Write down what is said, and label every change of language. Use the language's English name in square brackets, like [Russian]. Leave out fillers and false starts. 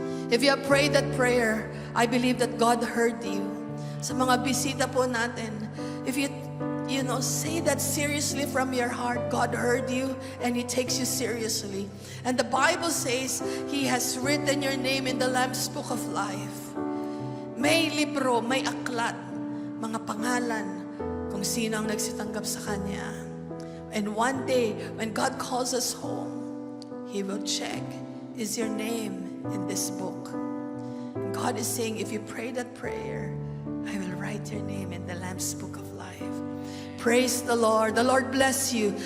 [English] If you have prayed that prayer, I believe that God heard you. [Filipino] Sa mga bisita po natin, [English] if you say that seriously from your heart, God heard you and He takes you seriously. And the Bible says He has written your name in the Lamb's Book of Life. [Filipino] May libro, may aklat, mga pangalan kung sino ang nagsitanggap sa Kanya. [English] And one day, when God calls us home, He will check, is your name in this book? And God is saying, if you pray that prayer, I will write your name in the Lamb's Book of Life. Praise the Lord. The Lord bless you.